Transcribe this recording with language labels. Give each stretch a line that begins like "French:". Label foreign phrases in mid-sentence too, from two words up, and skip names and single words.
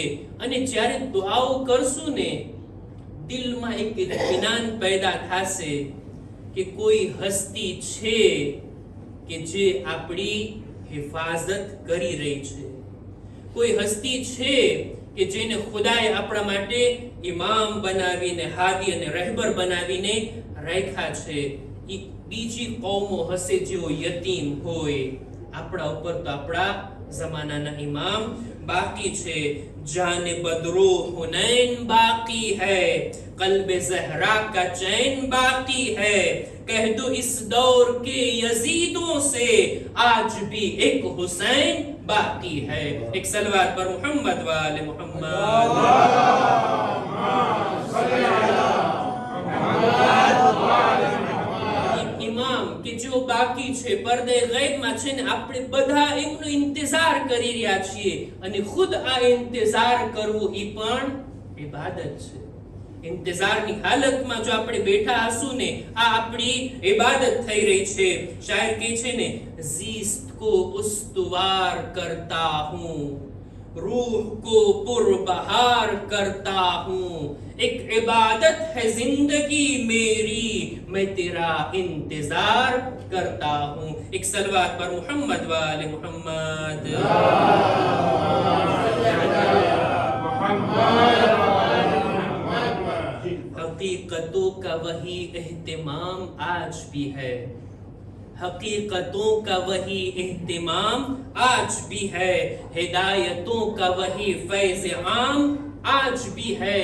Gujarati: અને જ્યારે દુઆઓ કરશું ને, દિલમાં એક ઇત્મીનાન પેદા થશે કે કોઈ હસ્તી છે કે જે આપણી હિફાજત કરી રહી છે, કોઈ હસ્તી છે કે જેને ખુદાએ આપણા માટે ઇમામ બનાવીને, હાદી અને રહેબર બનાવીને રાખ્યા છે. બીજી કૌમો હશે જેઓ યતીમ હોય, આપણા ઉપર તો આપણા જમાનાના ઇમામ બાકી છે.
Urdu: جان بدر و حنین باقی ہے, قلب زہرا کا چین باقی ہے. کہہ دو اس دور کے یزیدوں سے آج بھی ایک حسین باقی ہے. ایک صلوات پر محمد وآل محمد.
Gujarati: ઇમામ કે જો બાકી છે, પડદે ગૈબમાં છે ને, આપણે બધા એમનો ઇંતજાર કરી રહ્યા છીએ. અને ખુદ આ ઇંતજાર કરવું એ પણ ઇબાદત છે. इंतजाરની હાલતમાં જો આપણે બેઠા હશું ને, આ આપણી ઇબાદત થઈ રહી છે. શાયર કહે છે ને,
Urdu: زیست کو استوار کرتا ہوں, روح کو پربہار کرتا ہوں. ایک عبادت ہے زندگی میری، میں تیرا انتظار کرتا ہوں. ایک صلوات پر محمد والے محمد۔ حقیقتوں کا وہی اہتمام آج بھی ہے، حقیقتوں کا وہی اہتمام آج بھی ہے، ہدایتوں کا وہی فیض عام آج بھی ہے.